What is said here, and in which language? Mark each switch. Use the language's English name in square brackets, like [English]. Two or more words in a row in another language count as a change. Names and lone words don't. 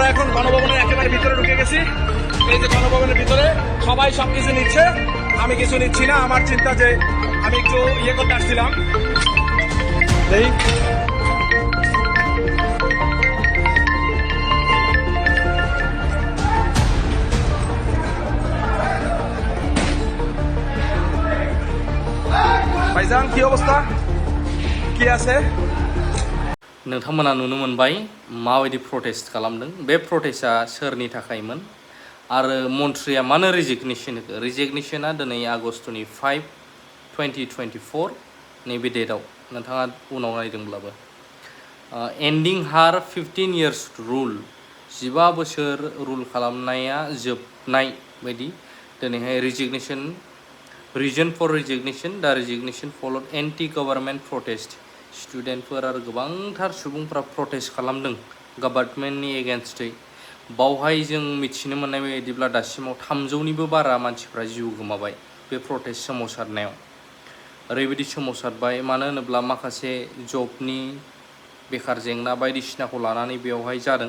[Bangla] এখন গণভবনের একেবারে ভিতরে ঢুকে গেছি এই যে গণভবনের ভিতরে সবাই সবকিছু নিচ্ছে আমি কিছু নিচ্ছি না আমার চিন্তা যে আমি একটু করতে আসছিলাম ভাইজান কি অবস্থা কি আছে [Bodo] नोंथांमोना नुनो मोनबाय माबायदि प्रटेस्ट खालामदों बे प्रटेस्टआ सोरनि थाखायमोन आरो मन्थ्रिया मानो रिजिगनेसन होखो रिजिगनेसना दिनै आगस्टनि 5 2024 नैबे डेटआव नोंथाङा उनाव नायदोंब्लाबो एन्डिं हार 15 years रुल 15 बोसोर रुल खालामनाया जोबनाय बायदि दिनैहाय रिजिगनेसन [English] Reason for resignation, the resignation followed anti-government protest. [Bodo] स्टुडेन्टफोर आरो गोबांथार सुबुंफोरा प्रटेस्ट खालामदों गभर्नमेन्टनि एगेन्स्टै बावहाय जों मिथिनो मोननाय बायदिब्ला दासिमाव 300निबो बारा मानसिफ्रा जिउ गोमाबाय बे प्रटेस्ट सोमावसारनायाव। ओरैबायदि सोमावसारबाय मानो होनोब्ला माखासे जबनि बेखार जेंना बायदिसिनाखौ लानानै बेवहाय जादों।